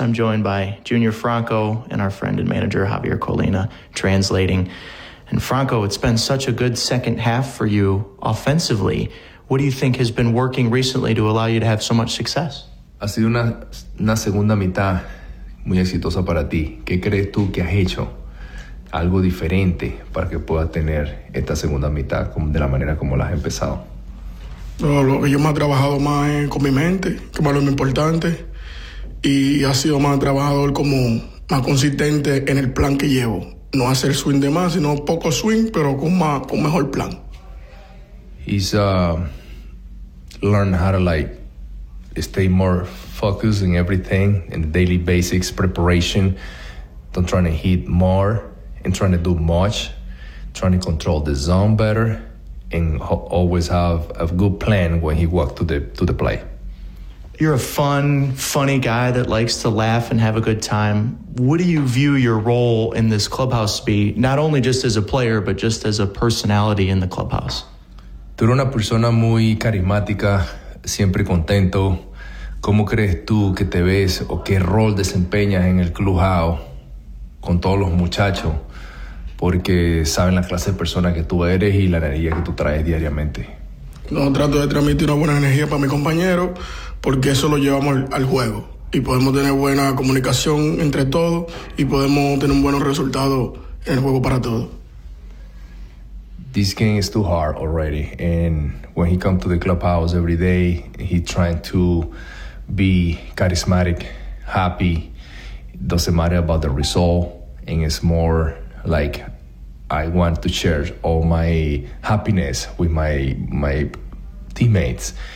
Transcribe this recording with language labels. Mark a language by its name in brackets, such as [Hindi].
[English] I'm joined by Junior Franco and our friend and manager, Javier Colina, translating. And Franco, it's been such a good second half for you offensively. What do you think has been working recently to allow you to have so much success? [Spanish] Ha sido una segunda mitad muy exitosa para ti. ¿Qué crees tú que has hecho algo diferente para que puedas tener esta segunda mitad de la manera como la has empezado? Lo que yo más he trabajado más es con mi mente, que más es lo más importante, y ha sido más trabajador, como más consistente en el plan que llevo. No hacer swing de más, sino poco swing, pero con mejor plan. [English] He's learned how to like stay more focused in everything, in the daily basics, preparation, don't trying to hit more and trying to do much, trying to control the zone better, and always have a good plan when he walks to the play. You're a funny guy that likes to laugh and have a good time. What do you view your role in this clubhouse to be, not only just as a player, but just as a personality in the clubhouse? [Spanish] Tú eres una persona muy carismática, siempre contento. ¿Cómo crees tú que te ves o qué rol desempeñas en el clubhouse con todos los muchachos? Porque saben la clase de persona que tú eres y la energía que tú traes diariamente. No, trato de transmitir una buena energía para mi compañero, porque eso lo llevamos al juego. Y podemos tener buena comunicación entre todos y podemos tener un buen resultado en el juego para todos. [English] This game is too hard already. And when he comes to the clubhouse every day, he's trying to be charismatic, happy. Doesn't matter about the result. And it's more like, I want to share all my happiness with my teammates.